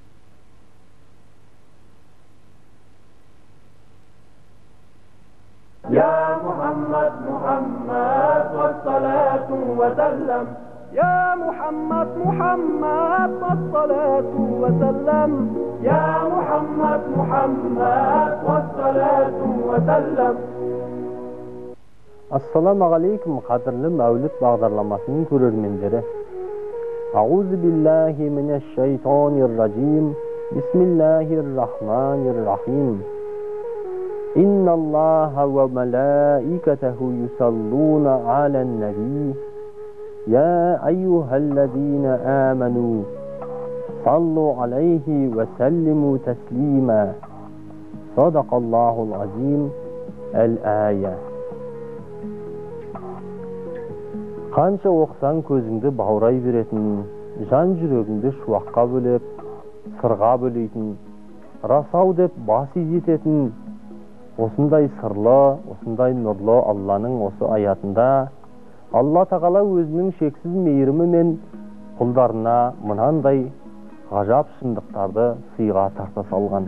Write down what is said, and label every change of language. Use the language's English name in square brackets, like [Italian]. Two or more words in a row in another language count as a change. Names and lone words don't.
[Arabic] يا محمد محمد والصلاة وسلم يا محمد محمد والصلاة وسلم يا محمد محمد والصلاة وسلم. السلام عليكم, [Kazakh] қадірлі мәуліт бағдарламасының көрермендері. [Arabic] أعوذ بالله من الشيطان الرجيم. بسم الله الرحمن الرحيم إن الله وملائكته يصلون على النبي. يا أيها الذين آمنوا. صلوا عليه وسلموا تسليما. صدق الله العظيم الآية. [Kazakh] Қанша оқысаң көзіңді баурай беретін, жан жүрегіңді шуаққа бөлеп, сырға бөлейтін, расау деп бас изететін, осындай сырлы, осындай нұрлы Алланың осы аятында Алла тағала өзінің шексіз мейірімі мен құлдарына мынандай ғажап шындықтарды сыйға тарта салған.